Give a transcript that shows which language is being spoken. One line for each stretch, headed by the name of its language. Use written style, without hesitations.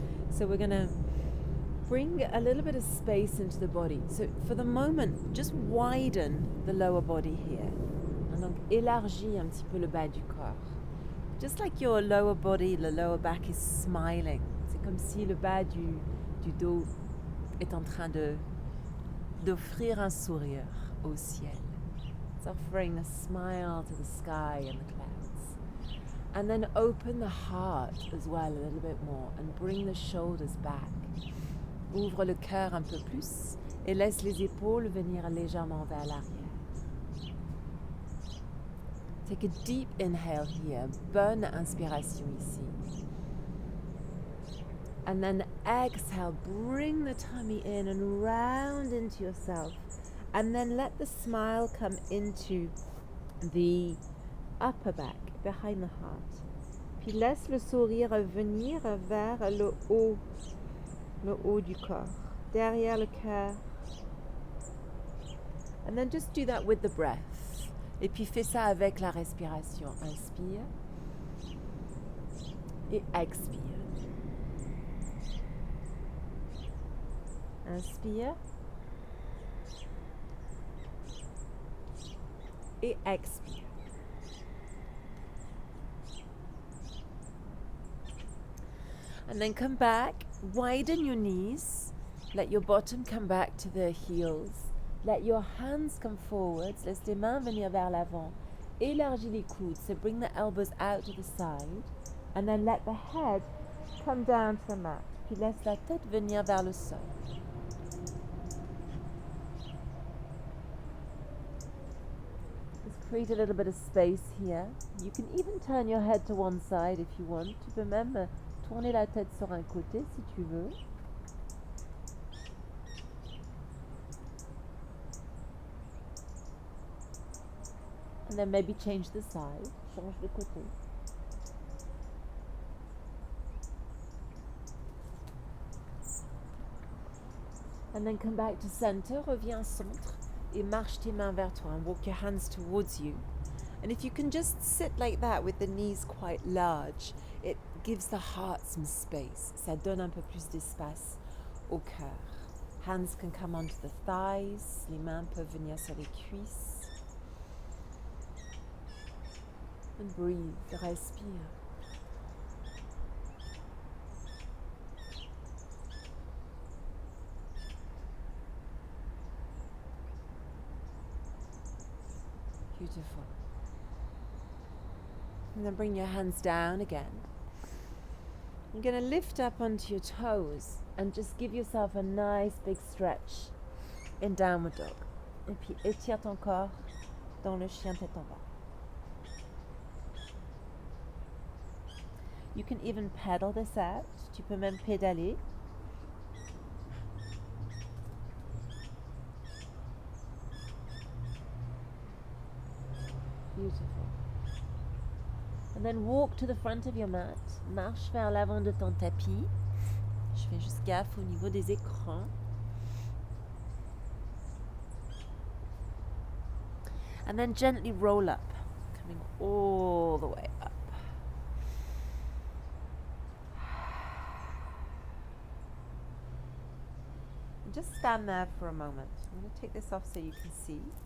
English: So we're going to bring a little bit of space into the body. So for the moment, just widen the lower body here.
French: And donc élargis un petit peu le bas du corps.
English: Just like your lower body, the lower back is smiling.
French: C'est comme si le bas du dos est en train d'offrir un sourire au ciel.
English: It's offering a smile to the sky and the clouds. And then open the heart as well a little bit more and bring the shoulders back.
French: Ouvre le cœur un peu plus et laisse les épaules venir légèrement vers l'arrière.
English: Take a deep inhale here,
French: bonne inspiration ici.
English: And then exhale, bring the tummy in and round into yourself. And then let the smile come into the upper back, behind the heart.
French: Puis laisse le sourire venir vers le haut du corps, derrière le cœur.
English: And then just do that with the breath.
French: Et puis fais ça avec la respiration. Inspire et expire. Inspire et expire.
English: And then come back, widen your knees, let your bottom come back to the heels. Let your hands come forwards,
French: laisse tes mains venir vers l'avant. Élargis les coudes,
English: so bring the elbows out to the side. And then let the head come down to the mat.
French: Puis laisse la tête venir vers le sol.
English: Just create a little bit of space here. You can even turn your head to one side if you want.
French: Tu peux même tourner la tête sur un côté si tu veux.
English: And then maybe change the side,
French: change de côté.
English: And then come back to center,
French: reviens au centre et marche tes mains vers toi
English: and walk your hands towards you. And if you can just sit like that with the knees quite large, it gives the heart some space.
French: Ça donne un peu plus d'espace au cœur.
English: Hands can come onto the thighs,
French: les mains peuvent venir sur les cuisses.
English: And breathe, respire. Beautiful. And then bring your hands down again. You're going to lift up onto your toes and just give yourself a nice big stretch in downward dog.
French: Et puis étire ton corps dans le chien tête en bas.
English: You can even pedal this out.
French: Tu peux même pédaler.
English: Beautiful. And then walk to the front of your mat.
French: Marche vers l'avant de ton tapis. Je fais juste gaffe au niveau des écrans.
English: And then gently roll up, coming all the way up. Just stand there for a moment. I'm going to take this off so you can see.